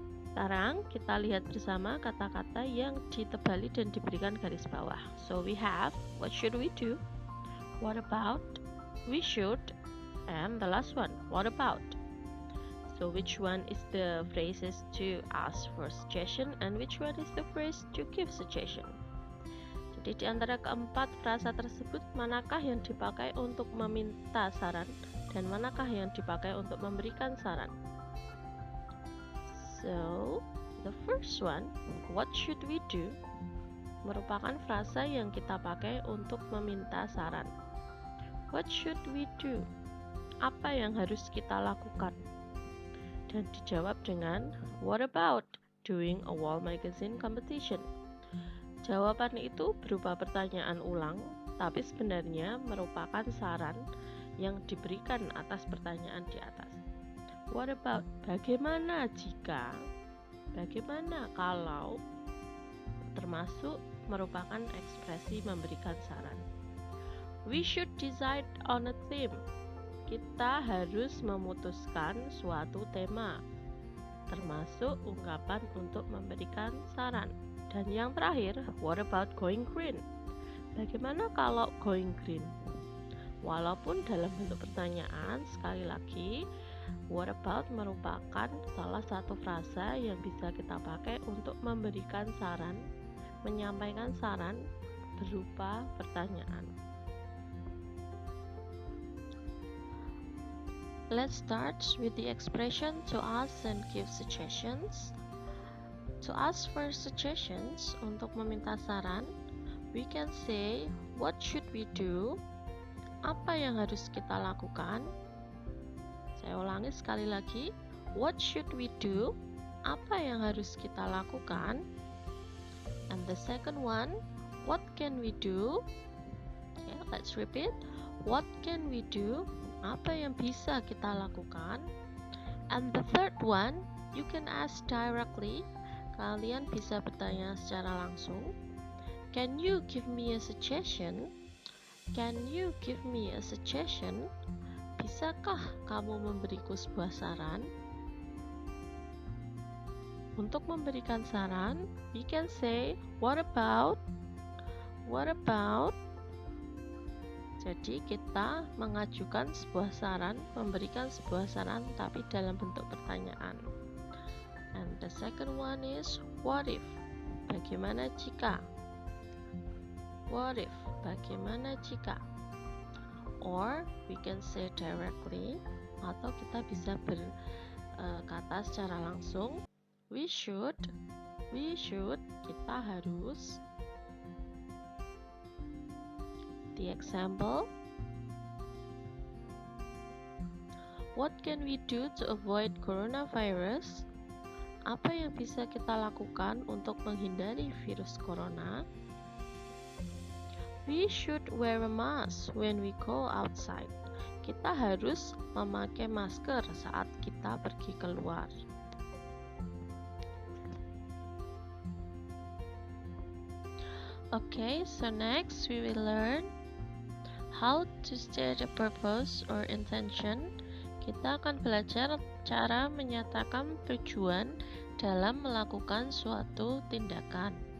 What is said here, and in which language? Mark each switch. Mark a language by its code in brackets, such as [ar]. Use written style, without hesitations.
[id] Sekarang kita lihat bersama kata-kata yang ditebali dan diberikan garis bawah. [en] So we have, what should we do? What about? We should. And the last one, what about? So which one is the phrases to ask for suggestion and which one is the phrase to give suggestion? [id] Jadi di antara keempat frasa tersebut, manakah yang dipakai untuk meminta saran dan manakah yang dipakai untuk memberikan saran? [en] So, the first one, what should we do? [id] Merupakan frasa yang kita pakai untuk meminta saran. [en] What should we do? [id] Apa yang harus kita lakukan? Dan dijawab dengan [en] what about doing a wall magazine competition? [id] Jawaban itu berupa pertanyaan ulang, tapi sebenarnya merupakan saran yang diberikan atas pertanyaan di atas. [en] What about? [id] Bagaimana jika? Bagaimana kalau? Termasuk merupakan ekspresi memberikan saran. [en] We should decide on a theme. [id] Kita harus memutuskan suatu tema, termasuk ungkapan untuk memberikan saran. Dan yang terakhir, [en] what about going green? [id] Bagaimana kalau [en] going green? [id] Walaupun dalam bentuk pertanyaan, sekali lagi, [en] what about [id] merupakan salah satu frasa yang bisa kita pakai untuk memberikan saran, menyampaikan saran berupa pertanyaan. [en] Let's start with the expression to ask and give suggestions. To ask for suggestions, [id] untuk meminta saran, [en] we can say, what should we do? [id] Apa yang harus kita lakukan? Saya ulangi sekali lagi, [en] what should we do? [id] Apa yang harus kita lakukan? [en] And the second one, what can we do? Okay, let's repeat. What can we do? [id] Apa yang bisa kita lakukan? [en] And the third one, you can ask directly. [id] Kalian bisa bertanya secara langsung. [en] Can you give me a suggestion? Can you give me a suggestion? [id] Bisakah kamu memberiku sebuah saran? Untuk memberikan saran, [en] we can say, what about? What about? [id] Jadi kita mengajukan sebuah saran, memberikan sebuah saran, tapi dalam bentuk pertanyaan. [en] And the second one is, what if? [id] Bagaimana jika? [en] What if? [id] Bagaimana jika? [en] Or we can say directly, [id] atau kita bisa berkata secara langsung, [en] we should, [id] kita harus. [en] The example, What can we do to avoid coronavirus? [id] Apa yang bisa kita lakukan untuk menghindari virus corona? [en] We should wear a mask when we go outside. [id] Kita harus memakai masker saat kita pergi keluar. [en] Okay, so next we will learn how to state a purpose or intention. [id] Kita akan belajar cara menyatakan tujuan dalam melakukan suatu tindakan.